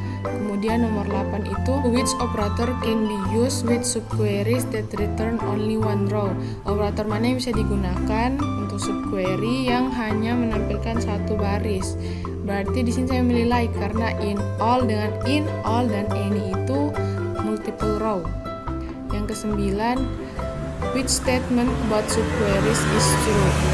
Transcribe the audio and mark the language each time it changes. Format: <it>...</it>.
<id>Kemudian nomor 8 itu</id> <en>which operator can be used with subqueries that return only one row.</en> <id>Operator mana yang bisa digunakan untuk subquery yang hanya menampilkan satu baris. Berarti di sini saya memilih like karena in, all dengan in, all dan any itu multiple row. Yang kesembilan,</id> <en>which statement about subqueries is true?</en>